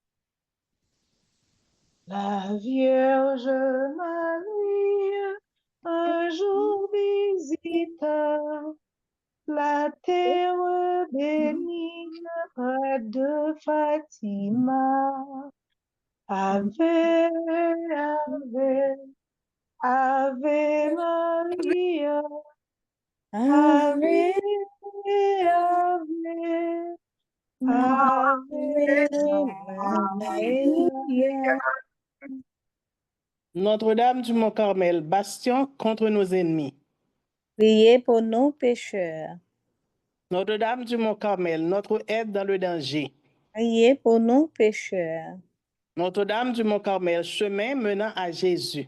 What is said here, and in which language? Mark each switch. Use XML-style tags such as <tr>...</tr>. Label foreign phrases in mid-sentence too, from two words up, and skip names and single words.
<fr>La Vierge Marie, un jour visita la terre bénie près de Fatima.</fr> <la>Ave, ave, ave Maria. Ave, ave, ave Maria.</la> <fr>Notre-Dame du Mont-Carmel, bastion contre nos ennemis, Priez pour nous pécheurs. Notre-Dame du Mont-Carmel, notre aide dans le danger, Priez pour nous pécheurs. Notre-Dame du Mont-Carmel, chemin menant à Jésus,</fr>